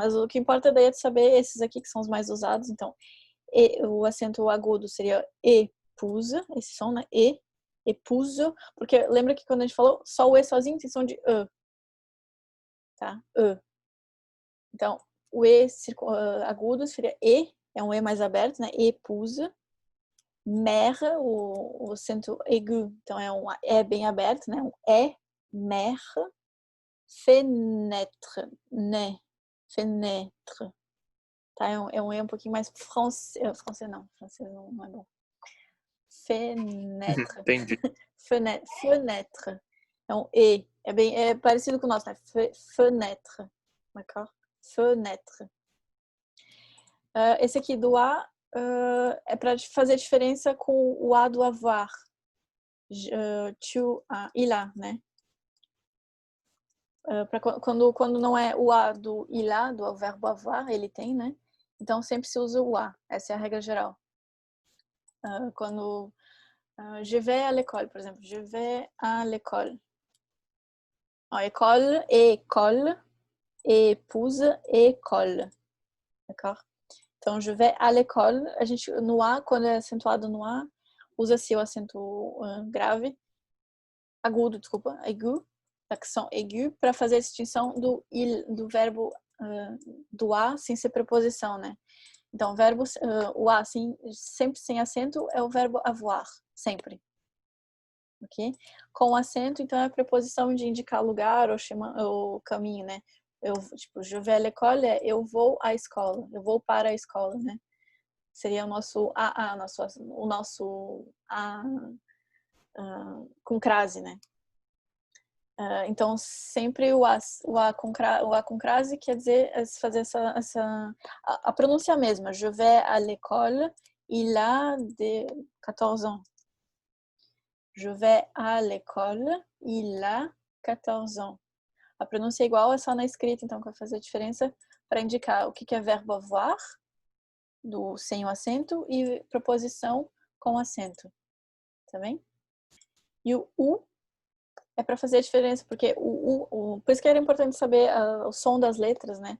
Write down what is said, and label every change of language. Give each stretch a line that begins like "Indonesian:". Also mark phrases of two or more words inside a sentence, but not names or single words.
Portuguese: Mas o que importa daí é saber esses aqui que são os mais usados. Então, o acento agudo seria épouse, esse som, né, épouse, porque lembra que quando a gente falou só o E sozinho tem som de E, tá? E. Então, o E agudo seria E, é um E mais aberto, né? Épouse. Mère, o acento aigu, então é um E bem aberto, né? Um E, mère. Fenêtre, né? Fenêtre. Tá? É um E um pouquinho mais francês. Francês não é bom. Fenêtre. Entendi. Fenêtre. É um E. É parecido com o nosso, né? Fenêtre. D'accord? Fenêtre. Esse aqui do A é para fazer diferença com o A do avoir.
French: Tu, il a, né?
Portuguese: Quando não é o A do
French: il a,
Portuguese: do verbo avoir, ele tem, né? Então sempre se usa o A. Essa é a regra geral. Quando
French: je vais à l'école,
Portuguese: por exemplo,
French: je vais à l'école. École, école, épouse, école. D'accord?
Portuguese: Então,
French: je vais à l'école,
Portuguese: a gente, no A, quando é acentuado no A, usa-se o acento grave, agudo, desculpa, aigu,
French: accent aigu,
Portuguese: para fazer a distinção do verbo do A sem ser preposição, né? Então, o A sempre sem acento é o verbo avoir, sempre. Ok? Com acento, então, é a preposição de indicar lugar ou caminho, né? Tipo,
French: je vais à l'école
Portuguese: é eu vou à escola, eu vou para a escola, né? Seria o nosso o nosso A com crase, né? Então, sempre o A com crase quer dizer fazer a pronúncia mesma.
French: Je vais à l'école, il a de 14 ans. Je vais à l'école, il a 14 ans.
Portuguese: A pronúncia é igual, é só na escrita, então, que vai fazer a diferença para indicar o que é verbo avoir, sem o acento, e preposição com acento. Tá bem? E o U é para fazer a diferença, porque por isso que era importante saber o som das letras, né?